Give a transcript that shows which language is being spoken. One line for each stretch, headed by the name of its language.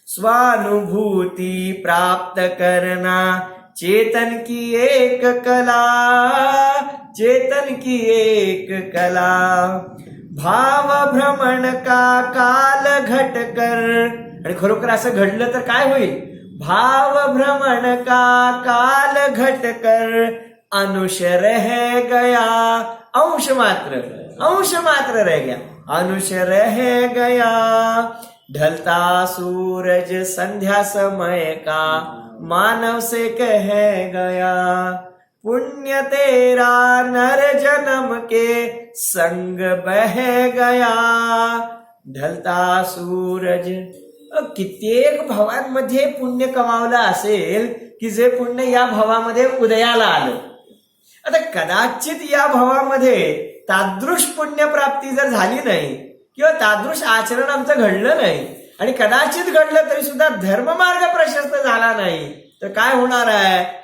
Hindi: स्वानुभूति प्राप्त करना चेतन की एक कला, चेतन की एक कला. भाव भ्रमण का काल घट कर,
Marathi: आणि खरोखर असं घडलं तर काय होईल?
Hindi: भाव भ्रमण का काल घट कर, अंश रह गया, अंश मात्र रह गया, अंश रह गया. ढलता सूरज संध्या समय का मानव से कह गया, पुण्य तेरा नर जन्म के संग बह गया. ढलता सूरज.
Marathi: कित्येक भावांमध्ये पुण्य कमावलं असेल की जे पुण्य या भावामध्ये उदयाला आलं. आता कदाचित या भावामध्ये तादृश पुण्य प्राप्ती जर झाली नाही किंवा तादृश आचरण आमचं घडलं नाही आणि कदाचित घडलं तरी सुद्धा धर्ममार्ग प्रशस्त झाला नाही, तर काय होणार आहे?